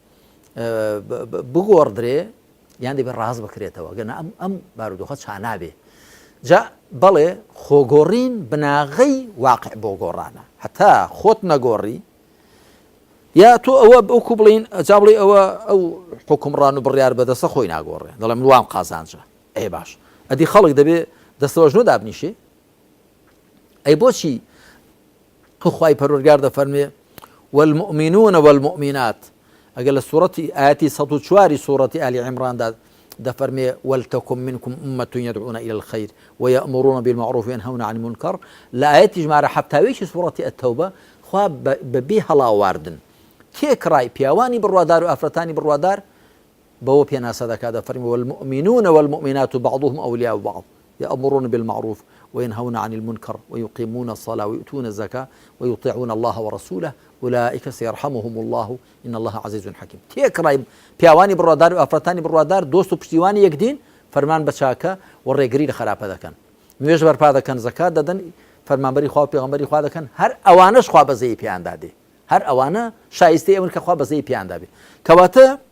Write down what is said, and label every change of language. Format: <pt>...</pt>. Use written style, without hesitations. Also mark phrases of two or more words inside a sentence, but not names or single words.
<ckb>بگۆڕدرێ یان دەبێ ڕاز بکرێتەوە گەنا ئەم بارودۆخە چانابێ جا بەڵێ خۆگۆڕین بناغەی واقع بۆ گۆڕانە هەتا خۆت نەگۆڕی یا تۆ ئەوە ئەوکو بڵین جا بڵێ ئەوە ئەو حکومڕان و بڕیار بەدەستە خۆی ناگۆڕێ دەڵێ من وام قازانجە باش ئەدی خەڵک دەبێ دەستەوەژنۆ دابنیشێ بۆچی خوای پەروەردگار دەفەرمێ</ckb> <ar>والمؤمنون والمؤمنات</ar> <ckb>ئەگەر لە سوورەتی ئاەتی 104 سوورەتی ئالی عیمڕاندا دەفەرمێ</ckb> <ar>ولتكن منكم أمة يدعون إلى الخير ويأمرون بالمعروف وينهون عن المنكر</ar> <ckb>لە ئاەتی ژمارە حەبتاوێکی سوورەتی ئەتەوبە خوا بەبێ هەڵاواردن تێکڕای پیاوانی بڕوادار و ئافرەتانی بڕوادار بەوە پێناسە دەکات دەفەرمێ</ckb> <ar>والمؤمنون والمؤمنات بعضهم أولياء بعض يأمرون بالمعروف وينهون عن المنكر ويقيمون الصلاة ويؤتون الزكاة ويطيعون الله ورسوله أولئك سيرحمهم الله إن الله عزيز حكيم</ar> <ckb>تێکڕای پیاوانی بڕوادار و ئافرەتانی بڕوادار دۆست و پشتیوانی یەکدین فەرمان بە چاکە و ڕێگری لە خراپە دەکەن نوێژ بەرپا دەکەن زەکات دەدەن فەرمانبەری خوا پێغەمبەری خوا دەکەن هەر ئەوانەش خوا بەزەیی پێیاندا دێ هەر ئەوانە شایستەی ئەون کە خوا بەزەیی پێیاندا بێ کەواتە</ckb>